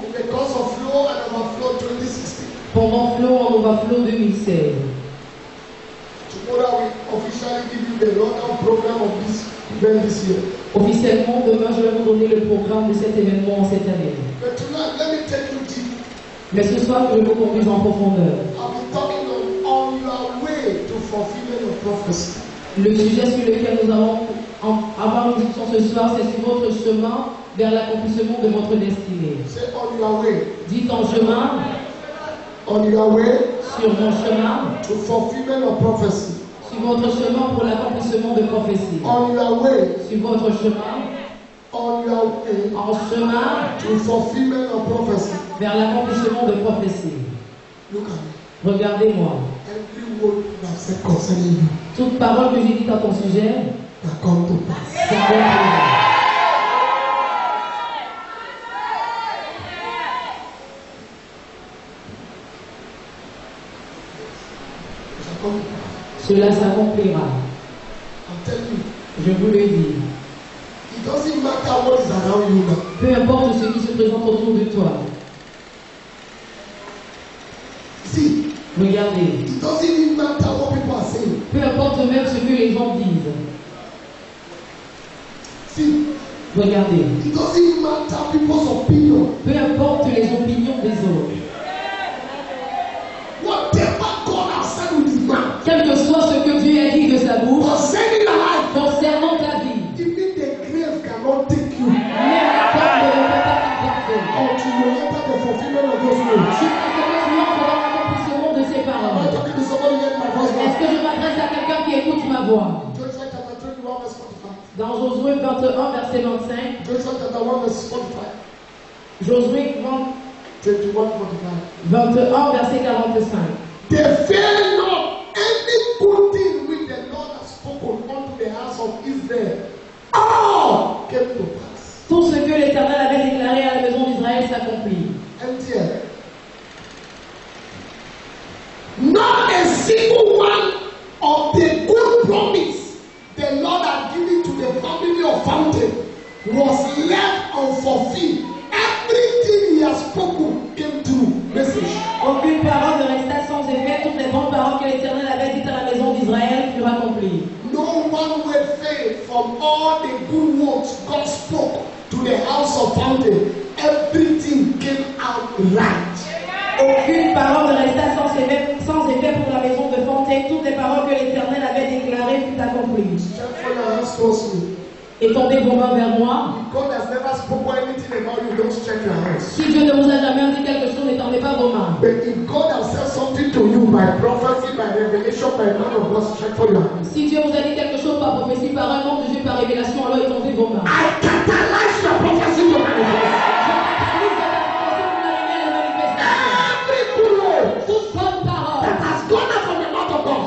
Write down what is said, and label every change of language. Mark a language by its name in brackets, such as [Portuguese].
[English] in the course of Flow and Overflow 2016. [French] pendant Flow en Overflow 2016. [English] Tomorrow we officially give you the rundown program of this event this year. [French] Officiellement, demain, je vais vous donner le programme de cet événement en cette année. [English] But tonight, let me take you deep. [French] Mais ce soir, je vous conduise en profondeur. [English] I'll be talking on your way to fulfilling your prophecy. [French] Le sujet sur lequel nous allons avoir une discussion ce soir, c'est sur votre chemin vers l'accomplissement de votre destinée. [English] Say on your way. [French] Dites en chemin, [English] On your way [French] sur mon chemin, [English] to fulfilling your prophecy. [French] sur votre chemin pour l'accomplissement de prophétie. [English] On your way. [French] Sur votre chemin, [English] On your way [French] en chemin [English] to fulfilling your prophecy. [French] vers l'accomplissement de prophétie. [English] Look at me. [French] Regardez-moi. [English] Every word that I've said concerning you [French] Toute parole que j'ai dite à ton sujet, [English] will come to pass. [French] ça va arriver. [English] Shall come to pass. [French] Cela s'accomplira. [English] I'm telling you. [French] Je vous le dis. [English] It doesn't matter what is around you now. [French] Peu importe ce qui se présente autour de toi. [English] See, [French] Regardez. [English] it doesn't even matter what people are saying. [French] Peu importe même ce que les gens disent. [English] See, [French] Regardez. [English] it doesn't matter people's opinion. [French] Peu importe les opinions des autres. [English] Whatever God has said with his mouth [French] Quel que soit ce que Dieu a dit de sa bouche [English] concerning your life, [French] concernant ta vie, [English] even the grave cannot take you [French] même la tombe ne peut pas t'emporter. [English] until you enter the fulfillment of those words. [French] Jusqu'à ce que tu entres dans l'accomplissement de ces [English] Am I [French] paroles. [English] talking to somebody hearing my voice [French] que je m'adresse à quelqu'un qui écoute ma voix? [English] Joshua chapter 21, verse 45. [French] Dans Josué 21, verset 25, [English] Joshua chapter 1, verse 45. [French] Josué [English] 21, 45. [French] 21, verset 45. [English] They fear not any good thing which the Lord has spoken unto the house of Israel. All came to pass. [French] Tout ce que l'Éternel avait déclaré à la maison d'Israël s'accomplit. [English] MTL. Not a single one of the good promise the Lord had given to the family of Fountain was left unfulfilled. Everything he has spoken came true. Message. [French] Aucune parole ne resta sans effet. Toutes les bonnes paroles que l'Éternel avait dites à la maison d'Israël furent accomplies. [English] No one word failed from all the good words God spoke to the house of Fountain. Everything came out right. [French] Aucune parole ne resta sans effet pour la maison de Fontaine. Toutes les paroles que l'Éternel avait déclarées furent accomplies. [English] Stretch for your hands towards me. [French] Étendez vos mains vers moi. [English] If God has never spoken anything about you, don't stretch your hands. [French] Si Dieu ne vous a jamais dit quelque chose, n'étendez pas vos mains. [English] But if God has said something to you by prophecy, by revelation, by man of God, stretch for your hands. [French] Si Dieu vous a dit quelque chose par prophétie, par un nom de Dieu, par révélation, alors étendez vos mains. [English] I catalyze your prophecy to manifest. Every good word [French] Toute bonne parole [English] that has gone out from the mouth of God,